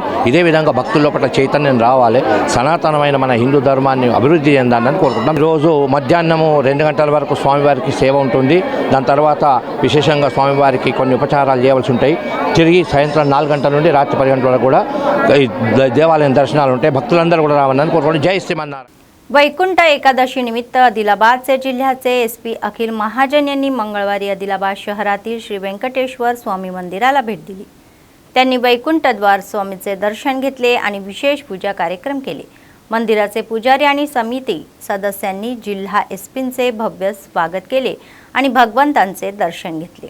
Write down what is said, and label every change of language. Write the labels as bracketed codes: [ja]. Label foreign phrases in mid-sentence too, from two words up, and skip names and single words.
[te] ఇదే విధంగా భక్తుల లోపల చైతన్యం రావాలి, సనాతనమైన మన హిందూ ధర్మాన్ని అభివృద్ధి చెందాలని కోరుకుంటున్నాం। ఈరోజు మధ్యాహ్నము 2 గంటల వరకు స్వామివారికి సేవ ఉంటుంది। దాని తర్వాత విశేషంగా స్వామివారికి కొన్ని ఉపచారాలు చేయవలసి ఉంటాయి। తిరిగి సాయంత్రం 4 గంటల నుండి రాత్రి 10 గంటల వరకు కూడా దేవాలయం దర్శనాలు ఉంటాయి। భక్తులందరూ కూడా రావాలని కోరుకుంటున్నాం। జై శ్రీమన్నారాయణ। [mr] वैकुंठ एकादशी निमित्त आदिलाबादचे जिल्ह्याचे एसपी अखिल महाजन यांनी मंगळवारी आदिलाबाद शहरातील श्री व्यंकटेश्वर स्वामी मंदिराला भेट दिली। त्यांनी वैकुंठद्वार स्वामीचे दर्शन घेतले आणि विशेष पूजा कार्यक्रम केले। मंदिराचे पुजारी आणि समिती सदस्यांनी जिल्हा एसपींचे भव्य स्वागत केले आणि भगवंतांचे दर्शन घेतले।